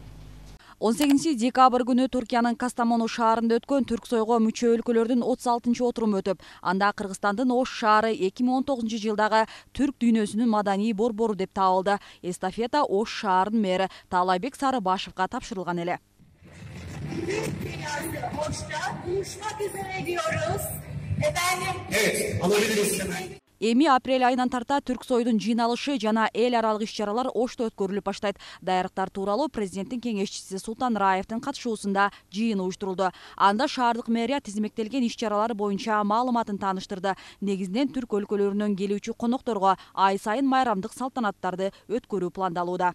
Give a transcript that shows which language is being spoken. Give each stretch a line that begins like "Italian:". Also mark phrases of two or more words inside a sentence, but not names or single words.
Kyrgyz: 18 декабрь күнү Туркиянын Кастамону шаарында өткөн Түрксойго мүчө өлкөлөрдүн 36 отуруму өтүп, анда Кыргызстандын Ош шаары 2019 жылдагы түрк дүйнөсүнүн маданий борбору деп табылды. Эстафета Ош шаарынын мэри Таалайбек Сарыбашевга тапшырылган эле.
Turkish: Dünyası boşta buluşmak üzere diyoruz. Efendim? Evet, alabiliriz hemen.
Kyrgyz: Эми апрель айынан тарта Түрксойдун жыйналышы жана эл аралык иш-чаралар Ошто өткөрүлүп баштайт. Даярдыктар тууралуу президенттин кеңешчиси Султан Раевдин катышуусунда жыйын уюштурулду. Анда шаардык мэрия тизмектелген иш-чаралар боюнча маалыматын тааныштырды. Негизинен түрк өлкөлөрүнөн келүүчү конокторго ай сайын майрамдык салтанаттарды өткөрүү пландалууда.